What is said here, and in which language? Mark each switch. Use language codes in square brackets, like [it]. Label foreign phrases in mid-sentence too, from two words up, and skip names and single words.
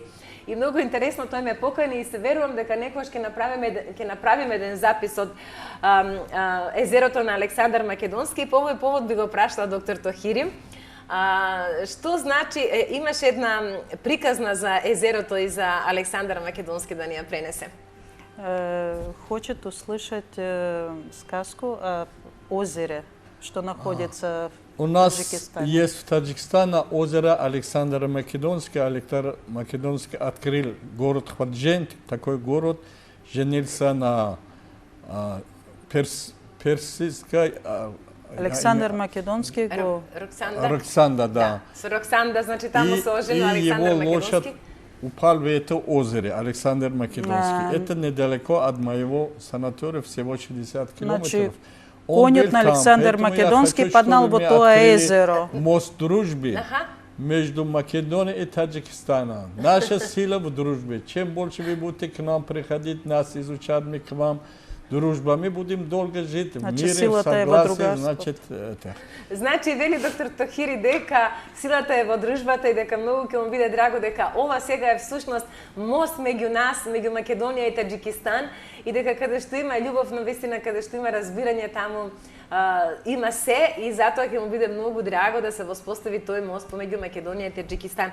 [mk] И многу интересно, тој ме покани и се верувам дека некојаш ќе направиме еден запис од езерото на Александар Македонски, и по овој повод би го прашала доктор Тохири. Што значи, имаше една приказна за езерото и за Александар Македонски да ни ја пренесе? [ru] Хочет услышать сказку о озере, что находится У в нас Таджикистане. есть в Таджикистане озеро Александра Македонский. Александр Македонский открыл город Хваджент, такой город, женился на персидской... [mk] Александр Македонский го... Роксанда? Роксанда, да. Со Роксанда, значи таму се оженил [ru] и [mk] Александар [ru] его лошадь [mk] Македонски. [ru] упал в это озеро, Александр Македонский. [mk] Да. [ru] Это недалеко от моего санатория, всего 60 километров. [mk] Значи, [ru] Он [mk] конјот [ru] был [mk] на [ru] там, [mk] Александр [ru] поэтому я [mk] Македонски [ru] хочу, [mk] паднал [ru] чтобы [mk] во [ru] мы [mk] тоа [ru] открыли [mk] езеро. [ru] Мост дружбы [mk] Аха. [ru] между Македонией и Таджикистаном. Наша сила в дружбе. Чем больше вы будете к нам приходить, нас изучать, мы к вам дружба, мы будем долго жить в [mk] Значи, [ru] мире, в [mk] силата е во [ru] согласии, [mk] другарството. [ru] значит, это. [mk] Значи, вели доктор Тохири дека силата е во дружбата и дека многу ќе му биде драго дека ова сега е всушност мост меѓу нас, меѓу Македонија и Таџикистан, и дека каде што има љубов, но вистина каде што има разбирање, таму има се, и затоа ќе му биде многу драго да се воспостави тој мост помеѓу Македонија и Таџикистан.